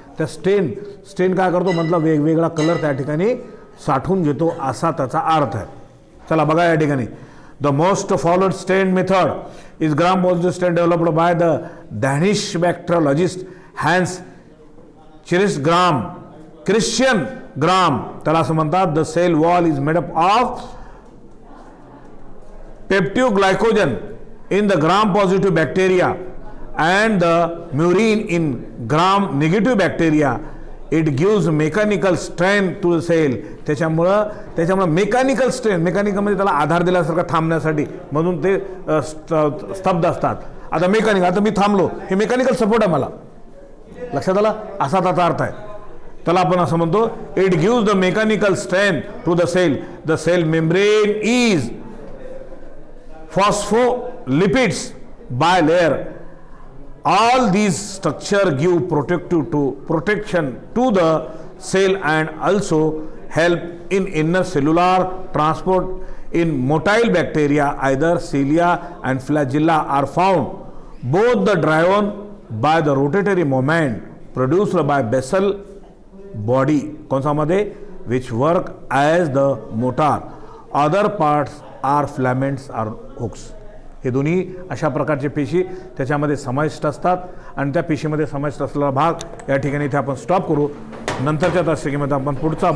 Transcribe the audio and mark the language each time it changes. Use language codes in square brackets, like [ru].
[mr] त्या स्टेन काय करतो, मधला वेगवेगळा कलर त्या ठिकाणी साठवून घेतो, असा त्याचा अर्थ आहे. चला बघा या ठिकाणी. [en] The most followed stain method is Gram positive stain developed by the Danish bacteriologist Hans Christian Gram. [mr] त्याला असं म्हणतात. [en] The cell wall is made up of peptidoglycan in the gram positive bacteria and the murine in gram negative bacteria. It gives mechanical strength to the cell. [mr] त्याच्यामुळं mechanical strength, mechanical म्हणजे त्याला आधार दिल्यासारखं थांबण्यासाठी, म्हणून ते स्तब्ध असतात. आता आता मी थांबलो, हे मेकॅनिकल सपोर्ट आहे मला. लक्षात आला, असा त्याचा अर्थ आहे. त्याला आपण असं म्हणतो, [en] It gives the mechanical strength to the cell. The cell membrane is phospholipids bilayer. All these structure give protection to the cell and also help in inner cellular transport. In motile bacteria, either cilia and flagella are found. Both the driven by the rotatory moment produced by basal body, कौन सा मध्ये, which work as the motor. Other parts are filaments are hooks. [mr] हे दोन्ही अशा प्रकारचे पेशी त्याच्यामध्ये समाविष्ट असतात, आणि त्या पेशीमध्ये समाविष्ट असलेला भाग या ठिकाणी इथे आपण स्टॉप करू. नंतरच्या तासिकेमध्ये आपण पुढचा भाग